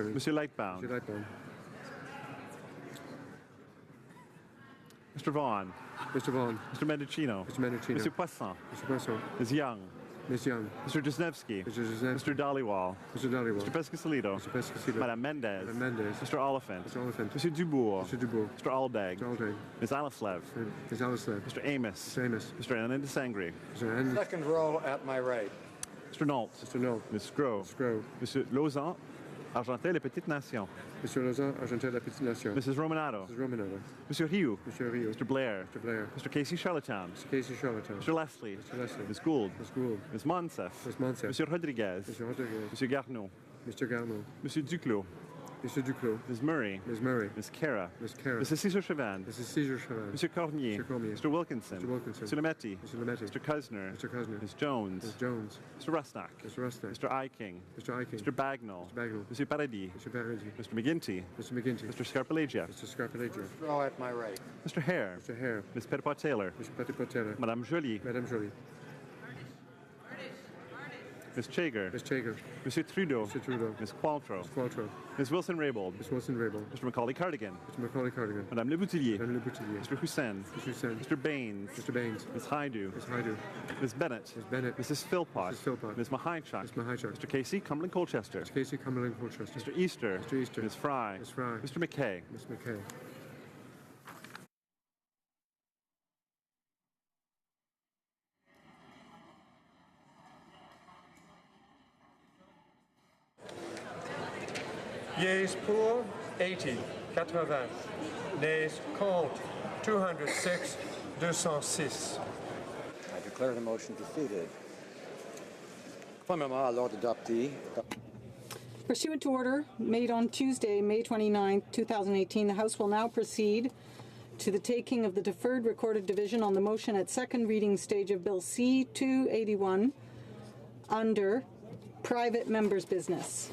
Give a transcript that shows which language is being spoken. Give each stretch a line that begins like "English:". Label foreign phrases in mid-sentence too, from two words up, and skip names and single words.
English: Mr. Lightbound. Mr. Lightbound. Mr. Vaughan. Mr. Vaughan. Mr. Mendocino. Mr. Mendocino. Mr. Poisson. Mr. Poisson. Ms. Young. Ms. Young. Mr. Jesnevsky. Mr. Jesnevsky. Mr. Dhaliwal. Mr. Dhaliwal. Mr. Pescasolido. Mr. Pescasolido. Madame Mendez. Madame Mendez. Mr. Oliphant. Mr. Oliphant. Mr. Dubourg. Mr. Dubourg. Mr. Aldag. Mr. Aldag. Ms. Alaslev. Ms. Alaslev. Mr. Amos. Mr. Amos. Mr. Anandasangri. Mr. Anand. Second row at my right. Mr. Nault. Mr. Nault. Ms. Scrow. Scrow. Mr. Lausanne. Argentel, les Petites Nations. Mr. Lausanne, Argentel, la Petite Nation. Mrs. Romanado. Mrs. Romanado. Monsieur Rioux. Monsieur Rioux. Mr. Blair. Mr. Blair. Mr. Casey Charlatan. Mr. Casey Charlatan. Mr. Leslie. Mr. Leslie. Ms. Gould. Ms. Gould. Ms. Monsef. Ms. Monsef. Monsieur Rodriguez. Mr. Rodriguez. Monsieur Garneau. Mr. Garneau. Monsieur Duclos. Mr. Duclos. Ms. Murray. Ms. Murray. Ms. Kara. Ms. Kara. Mrs. Cesar Chavan. Mrs. Cesar Chavan. Monsieur Cormier. Mr. Cormier. Mr. Wilkinson. Mr. Wilkinson. Mr. Lametti. Mr. Lametti. Mr. Kusner. Mr. Kusner. Ms. Jones. Ms. Jones. Mr. Rusnak. Mr. Rusnak. Mr. Iking. Mr. Iking. Mr. Bagnall. Mr. Bagnall. Monsieur Paradis. Mr. Paradis. Mr. McGinty. Mr. McGinty. Mr. Scarpelagia. Mr. Scarpelagia. Row at my right. Mr. Hare. Mr. Hare. Ms. Petitpot Taylor. Mr. Petitpot Taylor. Madame Joly. Madame Joly. Ms. Chager. Ms. Chager. Monsieur Trudeau. Mr. Trudeau. Ms. Qualtrough. Ms. Qualtrough. Ms. Wilson-Raybould. Ms. Wilson-Raybould. Mr. Macaulay Cardigan. Mr. Macaulay Cardigan. Madame Le Boutillier. Madame Le Boutillier. Mr. Hussein. Mr. Hussein. Mr. Baines. Mr. Baines. Ms. Haidu. Ms. Haidu. Ms. Bennett. Ms. Bennett. Mrs. Philpott. Mrs. Philpott. Ms. Mahaichuk. Ms. Mahaichuk. Mr. Casey Cumberland Colchester. Mr. Casey Cumberland Colchester. Mr. Easter. Mr. Easter. Ms. Fry. Ms. Fry. Mr. McKay. Ms. McKay. Yeas pour, 80, 80. Nays contre, 206, 206. I declare the motion defeated.
French: Conformément à l'ordre adopté.
English: Pursuant to order made on Tuesday, May 29, 2018, the House will now proceed to the taking of the deferred recorded division on the motion at second reading stage of Bill C-281 under private members' business.